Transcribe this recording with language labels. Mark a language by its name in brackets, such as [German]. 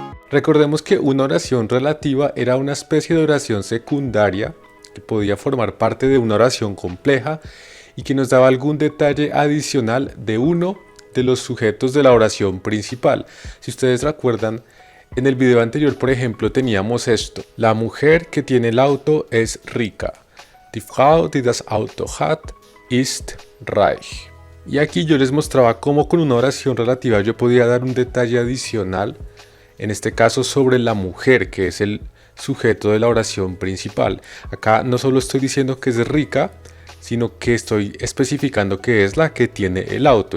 [Spanish] Recordemos que una oración relativa era una especie de oración secundaria que podía formar parte de una oración compleja y que nos daba algún detalle adicional de uno de los sujetos de la oración principal. Si ustedes recuerdan, en el video anterior, por ejemplo, teníamos esto. La mujer que tiene el auto es rica. [German] Die Frau, die das Auto hat, ist reich. [Spanish] Y aquí yo les mostraba cómo con una oración relativa yo podía dar un detalle adicional, en este caso sobre la mujer, que es el sujeto de la oración principal. Acá no solo estoy diciendo que es rica, sino que estoy especificando que es la que tiene el auto.